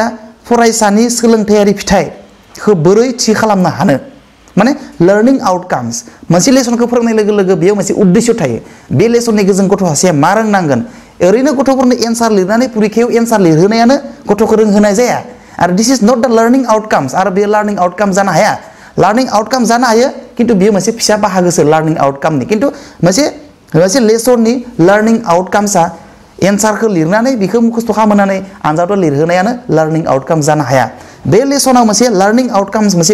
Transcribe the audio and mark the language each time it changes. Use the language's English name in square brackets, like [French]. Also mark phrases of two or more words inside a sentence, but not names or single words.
[Bodo] फरायसानि सोलोंथायारि फिथाइखौ बोरै थि खालामनो हानो माने [English] learning outcomes [Bodo] मोनसे लेसनखौ फोरोंनाय लोगो लोगो बेयाव मोनसे उद्देश्य थायो बे लेसननि गेजेरजों गथ' सासेया मा रोंनांगोन ओरैनो गथ'फोरनो एन्सार लिरनानै परिखायाव एन्सार लिरहोनायानो गथ'खौ रोंहोनाय जाया आरो [English] this is not the learning outcomes [Bodo] आरो बे [English] learning outcome [Bodo] जानो हाया [English] learning outcome [Bodo] जानो हायो खिन्थु बेयो मोनसे फिसा बाहागोसो [English] learning outcomeनि [Bodo] खिन्थु मोनसे लेसननि [English] learning outcomesआ [Bodo] एन्सारखौ लिरनानै बेखौ मुखस्थ' खालामनानै आनजादाव लिरहोनायानो [English] learning outcome [Bodo] जानो हाया बे लेसनाव मोनसे [English] learning outcomes [Bodo] मोनसे